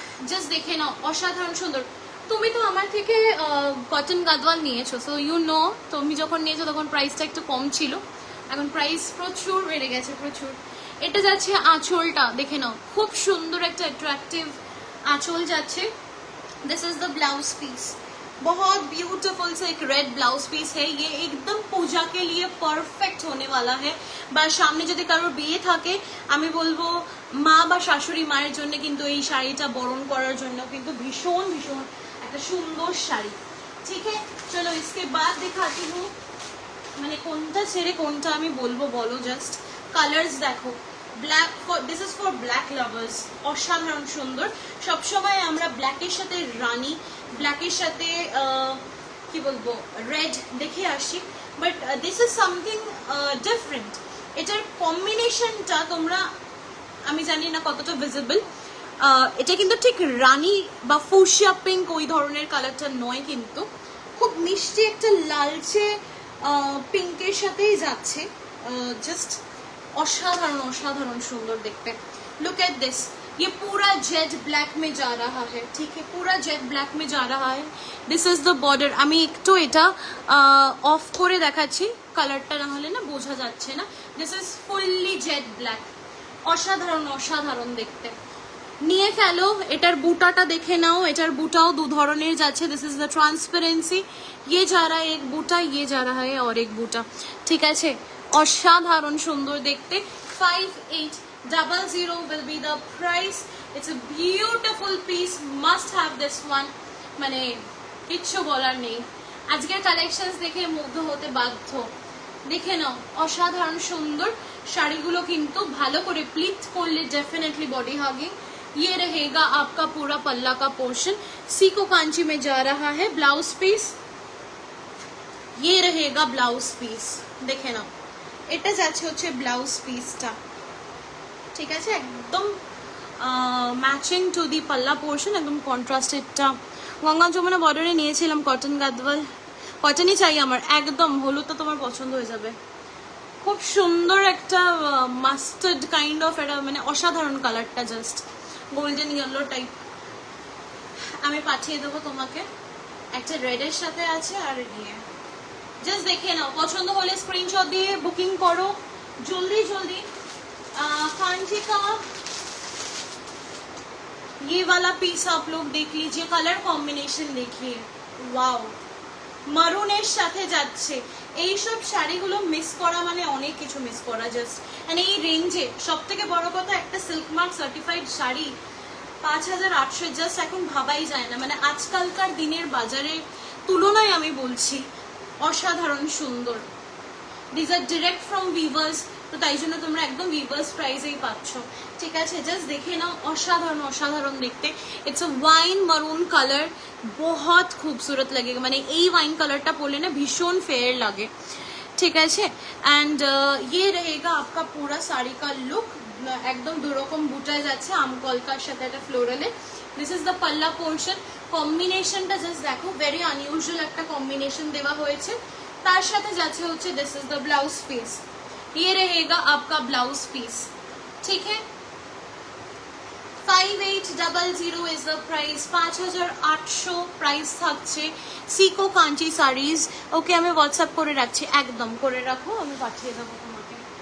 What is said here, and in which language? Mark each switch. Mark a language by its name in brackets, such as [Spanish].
[Bangla] Just দেখে নাও, অসাধারণ সুন্দর। তুমি তো আমার থেকে কটন গাদওয়াল নিয়েছো, [English] so you know, [Bangla] তুমি যখন নিয়েছো তখন প্রাইসটা একটু কম ছিল, এখন প্রাইস প্রচুর বেড়ে গেছে, প্রচুর। এটা যাচ্ছে আঁচলটা, দেখে নাও, খুব সুন্দর একটা অ্যাট্রাক্টিভ आंचल जाच्छे। [Hindi] This is the blouse piece, बहुत ब्यूटीफुल से एक रेड ब्लाउज पीस है। ये एकदम पूजा के लिए परफेक्ट होने वाला है। [Bangla] বা সামনে যদি কারোর বিয়ে থাকে আমি বলবো মা বা শাশুড়ি মায়ের জন্য কিন্তু এই শাড়িটা বরণ করার জন্য কিন্তু ভীষণ ভীষণ একটা সুন্দর শাড়ি। [Hindi] ঠিক है, चलो इसके बाद दिखाती हूँ [Bangla] মানে কোনটা ছেড়ে কোনটা আমি বলবো বলো। [English] Just colours দেখো, black for this is for black lovers. [Bangla] অসাধারণ সুন্দর। সবসময় আমরা ব্ল্যাকের সাথে রানী, ব্ল্যাকের সাথে কি বলবো রেড দেখে আসি, [English] But this is something different. [Bangla] এটার কম্বিনেশনটা তোমরা আমি জানি না কতটা ভিজিবল, এটা কিন্তু ঠিক রানী বা ফুশিয়া পিঙ্ক ওই ধরনের কালারটা নয়, কিন্তু খুব মিষ্টি একটা লালচে পিঙ্কের সাথেই যাচ্ছে। জাস্ট অসাধারণ অসাধারণ সুন্দর দেখতে। [Hindi] लुक एट दिस, ये पूरा जेट ब्लैक में जा रहा है। ठीक है, पूरा जेट ब्लैक में जा रहा है। [English] This is the border. [Bangla] আমি একটু এটা অফ করে দেখাচ্ছি, কালারটা না হলে না বোঝা যাচ্ছে না। [English] This is fully jet black. [Bangla] অসাধারণ অসাধারণ দেখতে। নিয়ে ফেলো। এটার বুটাটা দেখে নাও, এটার বুটাও দু ধরনের যাচ্ছে। [English] This is the transparency. [Hindi] ये जा रहा है एक बूटा, ये जा रहा है और एक बूटा। [Bangla] ঠিক আছে, অসাধারণ সুন্দর দেখতে। [English] 5800 will be the price. It's a beautiful piece, must have this one। [Bangla] মানে কিচ্ছু বলার নেই। আজকের কালেকশনস দেখে মুগ্ধ হতে বাধ্য। দেখে নাও, অসাধারণ সুন্দর শাড়িগুলো কিন্তু ভালো করে প্লিট করলে [Hindi] डेफिनेटली बॉडी हगिंग। ये रहेगा आपका पूरा पल्ला का पोर्शन। सीको कांची में जा रहा है ब्लाउज पीस। ये रहेगा ब्लाउज पीस। देखे ना, [Bangla] এটা যাচ্ছে হচ্ছে ব্লাউজ পিসটা। ঠিক আছে, একদম ম্যাচিং টু দি পাল্লা পোর্শন, একদম কন্ট্রাস্টেডটা। গঙ্গা যমুনা বর্ডারে নিয়েছিলাম কটন গাদওয়াল, কটনই চাই আমার। একদম হলুদটা তোমার পছন্দ হয়ে যাবে। খুব সুন্দর একটা মাস্টার্ড কাইন্ড অফ, এটা মানে অসাধারণ কালারটা। Just golden yellow type. আমি পাঠিয়ে দেবো তোমাকে, একটা রেডের সাথে আছে আর নিয়ে জাস্ট দেখে নাও, পছন্দ হলে স্ক্রিনশট দিয়ে বুকিং করো [Hindi] जल्दी जल्दी। कांची का ये वाला पीस आप लोग देख लीजिए, कलर कॉम्बिनेशन देखिए, वाओ [Bangla] মারুনের সাথে যাচ্ছে। এইসব শাড়িগুলো মিস করা মানে অনেক কিছু মিস করা জাস্ট। মানে এই রেঞ্জে সব থেকে বড় কথা একটা silk mark certified sari 5800 just এখন ভাবাই যায় না। মানে আজকালকার দিনের বাজারে তুলনায় আমি বলছি অসাধারণ সুন্দর। [English] this are direct from weavers, [Bangla] তো তাই জন্য তোমরা একদম ভিভার্স প্রাইসেই পাচ্ছ, ঠিক আছে? জাস্ট দেখে নাও, অসাধারণ অসাধারণ দেখতে। [English] it's a wine maroon colour, [Hindi] बहुत खूबसूरत लगेगा। [Bangla] মানে এই ওয়াইন কালারটা পরলে না ভীষণ ফেয়ার লাগে, ঠিক আছে? [Hindi] অ্যান্ড ये रहेगा आपका पूरा শাড়ি का লুক। [Bangla] একদম দুরকম বুটা যাচ্ছে, আমকলকার সাথে একটা ফ্লোরালে। [English] This is the palla portion. [Bangla] কম্বিনেশনটা জাস্ট দেখো, ভেরি আনইউজুয়াল একটা কম্বিনেশন দেওয়া হয়েছে। তার সাথে যাচ্ছে হচ্ছে [English] This is the blouse piece. [Hindi] ये रहेगा आपका ब्लाउज पीस, ठीक है? [English] 5800 is the price, [Bangla] 5800 প্রাইস থাকছে সিকো কাঞ্চি শাড়িজ। ওকে, আমি হোয়াটসঅ্যাপ করে রাখছি, একদম করে রাখো, আমি পাঠিয়ে দেবো তোমাকে।